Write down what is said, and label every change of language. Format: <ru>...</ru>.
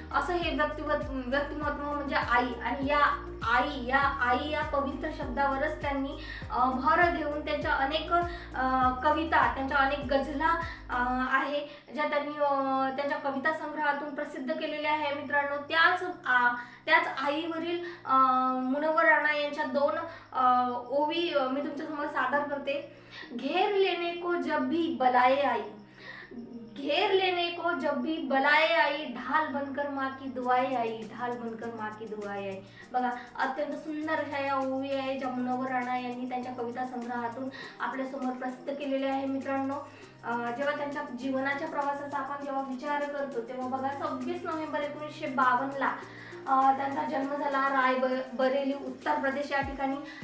<mr>असं हे व्यक्तिमत्व म्हणजे आई. आणि या आई या पवित्र शब्दावरच त्यांनी भर देऊन त्यांच्या अनेक कविता, त्यांच्या अनेक गझला आहे ज्या त्यांनी त्यांच्या कविता संग्रहातून प्रसिद्ध केलेल्या आहे मित्रांनो. त्याच आईवरील मुनव्वर राणा यांच्या दोन ओवी मी तुमच्यासमोर सादर करते.</mr> <hi>घेर लेने को जब भी बलाए आई, घेर लेने को जब भी बलाए आई, ढाल बनकर माँ की दुआएं आई, ढाल बनकर माँ की दुआएं आई.</hi> <mr>बघा, अत्यंत सुंदर अशा या ओवी आहे ज्या मुनव्वर राणा यांनी त्यांच्या कविता संग्रहातून आपल्यासमोर प्रसिद्ध केलेल्या आहे मित्रांनो. जेव्हा त्यांच्या जीवनाच्या प्रवासाचा आपण जेव्हा विचार करतो तेव्हा बघा, 26 नोव्हेंबर 1952 त्यांचा जन्म झाला रायबरेली, उत्तर प्रदेश या ठिकाणी.</mr>